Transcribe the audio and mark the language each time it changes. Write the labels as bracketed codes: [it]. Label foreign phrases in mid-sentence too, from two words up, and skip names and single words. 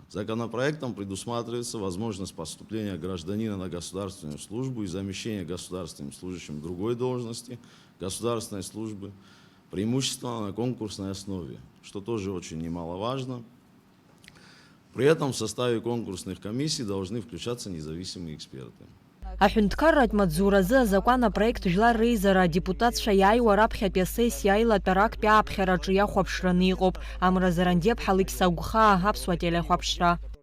[ru] Законопроектом предусматривается возможность поступления гражданина на государственную службу и замещения государственным служащим другой должности государственной службы, преимущественно на конкурсной основе, что тоже очень немаловажно. При этом в составе конкурсных комиссий должны включаться независимые эксперты. [ab] Аҳәынҭқарратә маҵзуразы азакәан апроект жәлар реизара адепутатцәа иааиуа раԥхьатәи асессиа аилатәара актәи ааԥхьараҿы иахәаԥшраны иҟоуп. Амразарандиаԥҳа Алықьса Агәхаа, Аԥсуа телехәаԥшра.